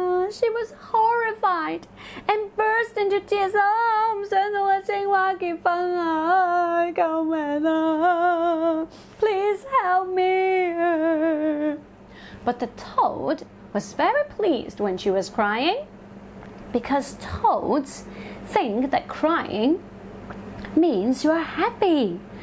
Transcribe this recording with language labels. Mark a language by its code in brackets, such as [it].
[en] She was horrified and burst into tears. [yue] 我唔想同個青蛙結婚啊！救命啊 [en] Please help me! But the toad was very pleased when she was crying, because toads think that crying means you are happy.